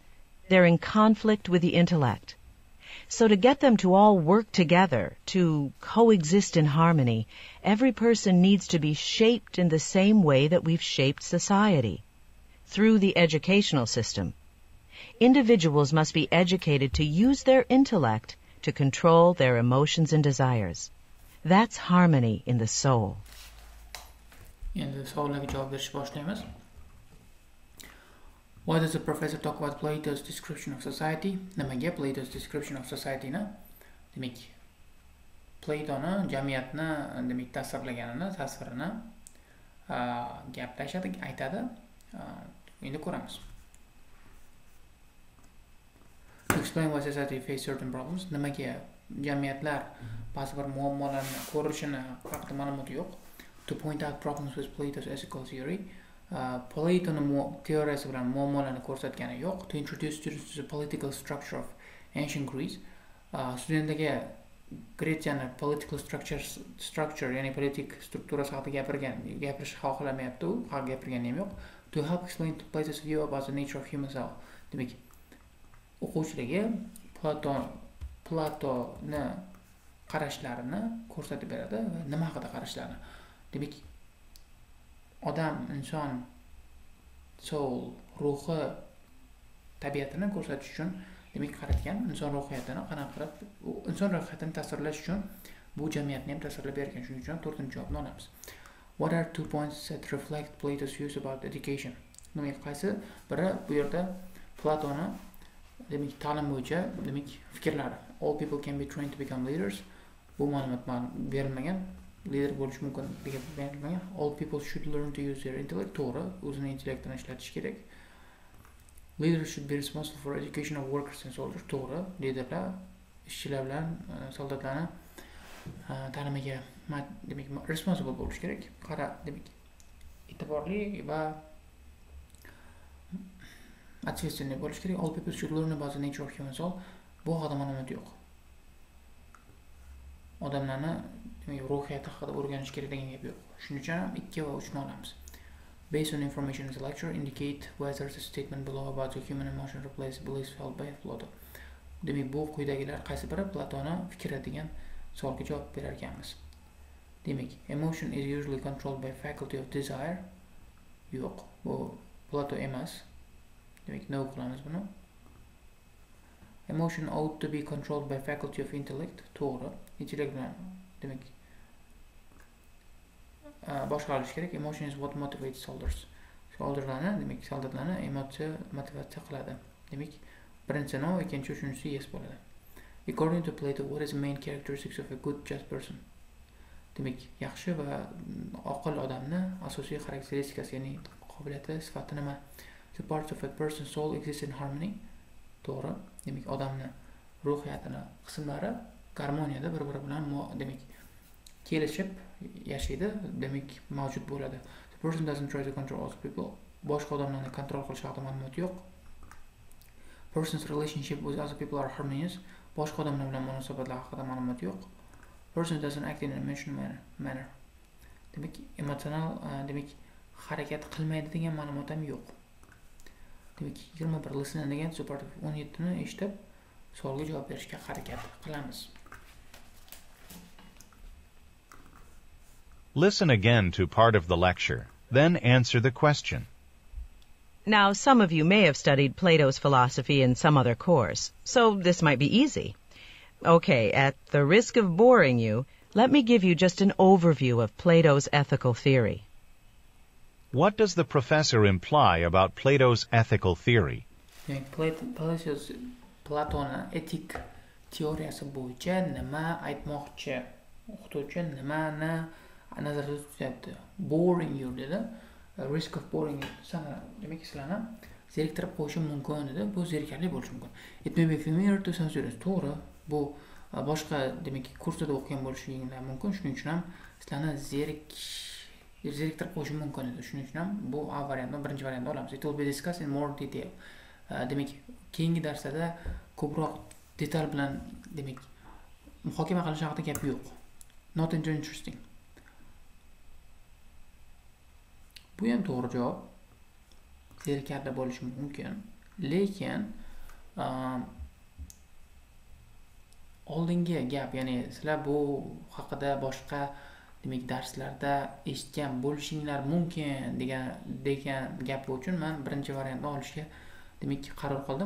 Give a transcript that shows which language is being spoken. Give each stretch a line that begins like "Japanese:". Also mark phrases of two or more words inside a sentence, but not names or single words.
English: They're in conflict with the intellect. So to get them to all work together, to coexist in harmony, every person needs to be shaped in the same way that we've shaped society, through the educational system. Individuals must be educated to use their intellect to control their emotions and desires. That's harmony in the soul.
Uzbek: Endi savollarga javob berishni boshlaymiz.
English: Why does the professor talk about Plato's description of society? Nimaga Plato's description of society ni?
Uzbek: Demak, Platoni jamiyatni demak tasvirlaganini, tasvirini gaplashadi, aytadi. Endi ko'ramiz.
English: To explain why society face certain problems,
Uzbek: nimaga jamiyatlar ba'zi bir muammolarni ko'rishini haqida ma'lumot yo'q.
English: To point out problems with Plato's ethical theory,
Uzbek: Platoni teoriyasi bilan muammolarni ko'rsatgani yo'q.
English: To introduce students to the political structure of ancient Greece,
Uzbek: studentlarga Gretsiyani
English: political structure,
Uzbek: ya'ni politik strukturasi haqida gapirish xohlamayapti u, gapirgani ham yo'q.
English: To help explain Plato's view about the nature of human soul.
Uzbek: Demak, o'quvchilarga Platoni qarashlarini ko'rsatib beradi va nima haqida qarashlarini. Demak, odam, inson, soul, ruhi, tabiatini ko'rsatish uchun demak qaratgan, inson ruhiyatini qanaqa qilib, inson ruhiyatini tasvirlash uchun bu jamiyatni ham tasvirlab bergan. Shuning uchun 4-javobni olamiz.
English: What are 2 points that reflect Plato's views about education?
Uzbek: Demak, qaysi biri bu yerda Platoni demak ta'lim bo'yicha demak fikrlari.
English: All people can be trained to become leaders.
Uzbek: Bu ma'lumot berilmagan. Lider bo'lish mumkin degan berilmagan.
English: All people should learn to use their intellect.
Uzbek: To'g'ri, o'zini intellektini ishlatish kerak.
English: Leaders should be responsible for education of workers and soldiers.
Uzbek: To'g'ri, liderlar ishchilar bilan soldatlarni ta'limiga demak responsible bo'lish kerak. Qara, demak e'tiborli va ответственный bo'lish kerak.
English: All people should learn about the nature of human soul.
Uzbek: Bu haqida ma'lumot yo'q. Odamlarni ruhiyati haqida o'rganish kerak degan gap yo'q. Shuning uchun 2 va 3 ni olamiz.
English: Based on information in the lecture, indicate whether the statement below about the human emotion replaces beliefs held by Plato.
Uzbek: Demak, bu quyidagilar qaysi biri Platoni fikri degan savolga javob berar ekanmiz. Demak,
English: emotion is usually controlled by faculty of desire.
Uzbek: Yo'q, bu Plato emas. Demak, no qilamiz buni.
English: Emotion ought to be controlled by faculty of intellect.
Uzbek: To'g'ri. Intellect bilan demak boshqarilishi kerak.
English: Emotion is what motivates soldiers.
Uzbek: Soldiers demak soldatlarni emotsiya motivatsiya qiladi. Demak, birinchisi no, ikkinchi, uchinchisi yes bo'ladi.
English: According to Plato, what is the main characteristics of a good just person?
Uzbek: Demak, yaxshi va oqil odamni asosiy xarakteristikasi, ya'ni qobiliyati, sifati nima?
English: The parts of a person's soul exist in harmony.
Uzbek: To'g'ri. Demak, odamni ruhiyatini qismlari garmoniyada bir-biri bilan demak kelishib yashaydi, demak mavjud bo'ladi.
English: The person doesn't try to control other people.
Uzbek: Boshqa odamlarni kontrol qilish haqida ma'lumot yo'q.
English: Person's relationship with other people are harmonious.
Uzbek: Boshqa odamlar bilan munosabatlar haqida ma'lumot yo'q. Person doesn't act in an emotional manner. Demak, emotsional demak harakat qilmaydi degan ma'lumot ham yo'q. Demak, 21 listen degan support 17 ni eshitib savolga javob berishga harakat qilamiz.
English: Listen again to part of the lecture, then answer the question. Now, some of you may have studied Plato's philosophy in some other course, so this might be easy. Okay, at the risk of boring you, let me give you just an overview of Plato's ethical theory. What does the professor imply about Plato's ethical theory?
Uzbek: Platoni etik teoriyasi bo'yicha nima aytmoqchi? O'qituvchi nimani nazarda tutyapti?
English: Boring you dedi. Risk of boring
Uzbek: sana demak sizlarni zeriktirib qo'yishi mumkin dedi. Bu zerikarli bo'lishi mumkin.
English: It may be familiar to some students.
Uzbek: To'g'ri. Bu boshqa demak kursda o'qigan bo'lishinglar mumkin. Shuning uchun ham sizlarni zeriktirib qo'yishi mumkin edi. Shuning uchun ham bu A variantni birinchi variantni olamiz.
English: It will be discussed in more detail.
Uzbek: Demak, keyingi darslarda ko'proq detal bilan demak muhokama qilish haqida gap yo'q.
English: Not interesting.
Uzbek: Bu ham to'g'ri javob. Zerikarli bo'lishi mumkin. Lekin oldingi gap, ya'ni sizlar bu haqida boshqa demak darslarda eshitgan bo'lishinglar mumkin degan gap uchun men birinchi variantni olishga demak qaror qildim.